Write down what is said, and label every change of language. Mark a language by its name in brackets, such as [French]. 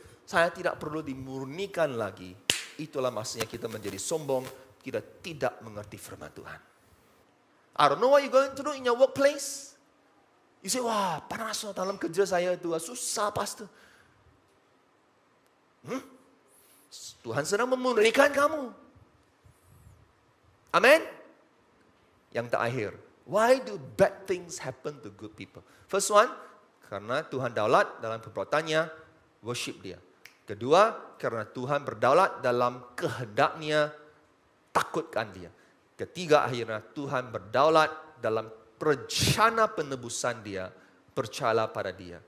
[Malay] saya tidak perlu dimurnikan lagi. Itulah maksudnya kita menjadi sombong, kita tidak mengerti firman Tuhan. [English] I don't know what you're going to do in your workplace. You say, [Malay] wah panas dalam kerja saya itu, susah pastor. Tuhan sedang memurnikan kamu. Amin. Yang terakhir, [English] why do bad things happen to good people? First one, [Malay] karena Tuhan daulat dalam perbuatannya, worship dia. Kedua, karena Tuhan berdaulat dalam kehendaknya, takutkan dia. Ketiga, akhirnya Tuhan berdaulat dalam rencana penebusan dia, percayalah pada dia.